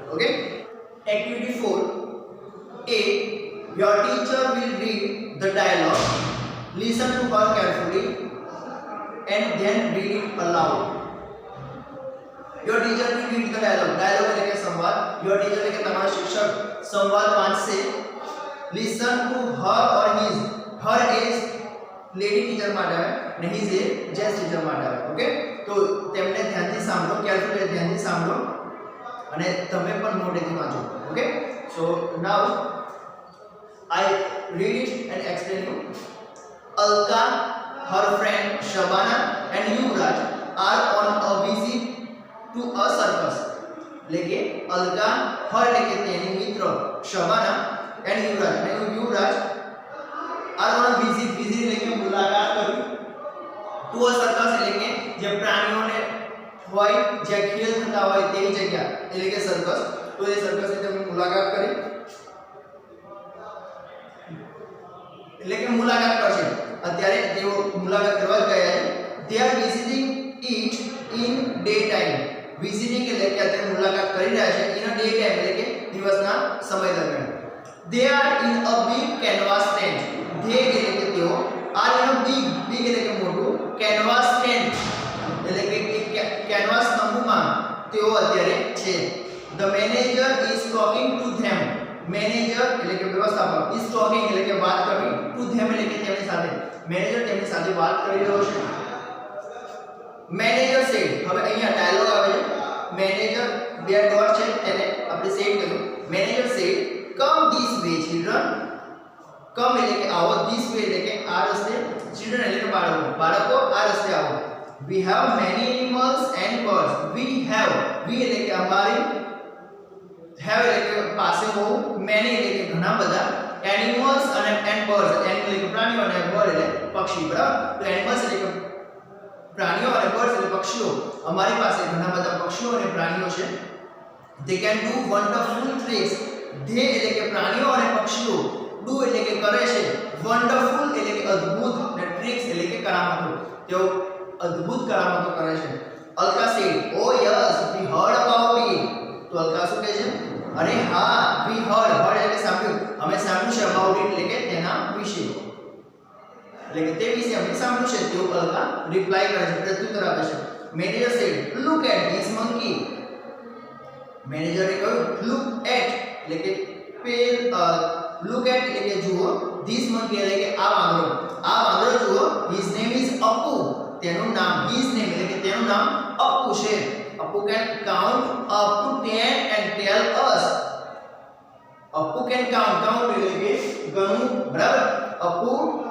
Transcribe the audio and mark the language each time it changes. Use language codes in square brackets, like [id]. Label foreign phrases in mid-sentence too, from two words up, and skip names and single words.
[en] okay, activity 4 A. Your teacher will read the dialogue. Listen to her carefully and then read it aloud. Your teacher will read the dialogue. [gu] Dialogue એટલે કે સંવાદ. [en] Your teacher [gu] એટલે કે તમારા શિક્ષક સંવાદ વાંચશે. [en] Listen to her or his. Her is lady teacher [gu] માટે આવે અને [en] his એ gents teacher [gu] માટે આવે. ઓકે, તો તેમને ધ્યાનથી સાંભળો, કેરફુલી ધ્યાનથી સાંભળો અને તમે પણ મોટેથી વાંચો. [en] okay, so now I read it and explain you. Alka, her friend Shabana and Yuvraj are on a visit to a circus. [gu] એટલે અલકા her એટલે કે તેની મિત્ર શબાના [en] and યુવરાજ are on a visit [gu] એટલે કે મુલાકાત કરવી [en] to a circus [gu] એટલે કે જે પ્રાણીઓને હોય જે ખેલ થતા હોય તેવી જગ્યા એટલે કે સર્કસ. તો એ સર્કસની તમે મુલાકાત કરી એટલે કે મુલાકાત કરશે. અત્યારે તેઓ મુલાકાત કરવા જ ગયા છે. [en] They are visiting it in daytime. [gu] Visiting એટલે કે અત્યારે મુલાકાત કરી રહ્યા છે [en] in a daytime [gu] એટલે કે દિવસના સમય દરમિયાન. [en] They are in a big canvas tent. [gu] They એટલે કે તેઓ [en] are in a big [gu] એટલે કે મોટું [en] canvas tent [gu] એટલે કે canvas તંબુમાં તેઓ અત્યારે છે. [en] The manager is talking to them. [gu] મેનેજર એટલે કે વ્યવસ્થાપક [en] is talking [gu] એટલે કે વાત કરવી [en] to them [gu] એટલે કે તેમની સાથે. મેનેજર તેમની સાથે વાત કરી રહ્યો છે. [en] manager said, [gu] હવે અહીંયા ડાયલોગ આવે છે. મેનેજર બે ડોટ છે તેને આપણે સેડ કર્યું. [en] manager said come this way children. [gu] કમ એટલે કે આવો, [en] this way [gu] એટલે કે આ રસ્તે, ચિલ્ડ્રન એટલે કે બાળકો આ રસ્તે આવો. [en] We have many animals and birds. [gu] We એટલે કે અમારી, have એટલે કે પાસે હોવું, many એટલે કે ઘણા બધા, animals અને [en] birds animal [gu] એટલે કે પ્રાણીઓ અને bird એટલે પક્ષી. બરાબર, તો animals એટલે કે પ્રાણીઓ અને birds એટલે પક્ષીઓ. અમારી પાસે ઘણા બધા પક્ષીઓ અને પ્રાણીઓ છે. [en] They can do wonderful tricks. [gu] they એટલે કે પ્રાણીઓ અને પક્ષીઓ, do એટલે કે કરે છે, wonderful એટલે કે અદ્ભુત અને tricks એટલે કે કરામતો. તેઓ અદ્ભુત કરામતો કરે છે. અલકા [en] said, oh yes, we heard about it. [gu] તો અલકા શું કહે છે? અરે હા, [en] we heard [gu] એટલે કે સાંભળ્યું, અમે સાંભળ્યું છે, [en] about it [gu] એટલે કે તેના વિશે, એટલે કે તે વિશે અમે સાંભળ્યું છે. તેઓ અલકા રિપ્લાય કરે છે, પ્રત્યુત્તર આપે છે. [en] મેનેજર said, look at this monkey. [gu] મેનેજરે કહ્યું [en] look at [gu] એટલે કે [en] look at [gu] એટલે કે જુઓ, [en] this monkey [gu] એટલે કે આ વાંદરો જુઓ. [en] his name is Appu. [gu] તેનું નામ [en] his name [gu] એટલે કે તેનું નામ અપ્પુ છે. [en] Appu can count up to 10 and tell us. Appu can count [gu] એટલે કે ગણવું. બરાબર, Appu